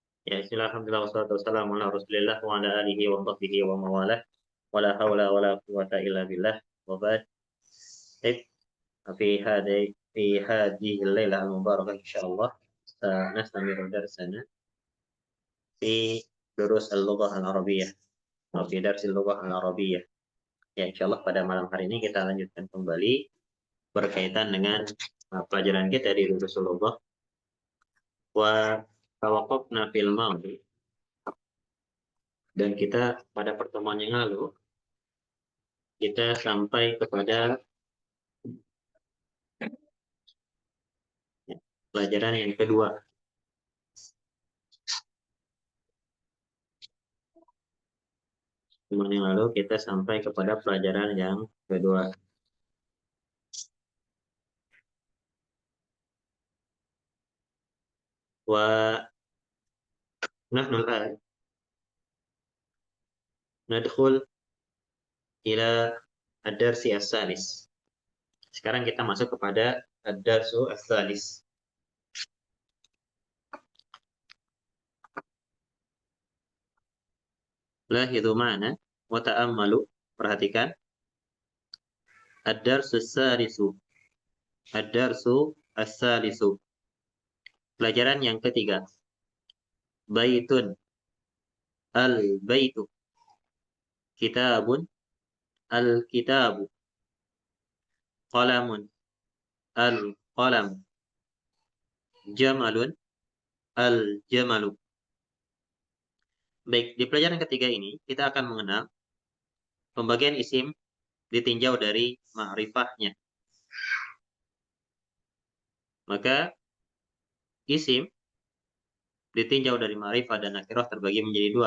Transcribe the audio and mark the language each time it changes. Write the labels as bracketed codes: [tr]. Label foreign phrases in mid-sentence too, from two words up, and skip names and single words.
[ar] Ya, بسم الله، الحمد لله، والصلاة والسلام على رسول الله وعلى آله وصحبه ومن والاه. ولا حول ولا قوة إلا بالله. وبعد. Baik, في هذه الليلة المباركة إن شاء الله سنستمر درسنا في دروس اللغة العربية atau في درس اللغة العربية. [id] Ya, insyaallah pada malam hari ini kita lanjutkan kembali berkaitan dengan pelajaran kita di [ar] دروس اللغة وتوقفنا في الماضي. [id] Dan kita pada pertemuan yang lalu kita sampai kepada pelajaran yang kedua. Pertemuan yang lalu kita sampai kepada pelajaran yang kedua. [ar] ونحن الآن ندخل إلى الدرس الثالث. [id] Sekarang kita masuk kepada [ar] الدرس الثالث. لاحظوا معنا وتأملوا. Perhatikan. الدرس الثالث. الدرس الثالث. [id] Pelajaran yang ketiga. [ar] Baitun. Al-baitu. كتاب. الكتاب. قلم. القلم. جمل. الجمل. [id] Baik, di pelajaran ketiga ini kita akan mengenal pembagian isim ditinjau dari ma'rifahnya. Maka isim ditinjau dari ma'rifah dan nakirah terbagi menjadi dua.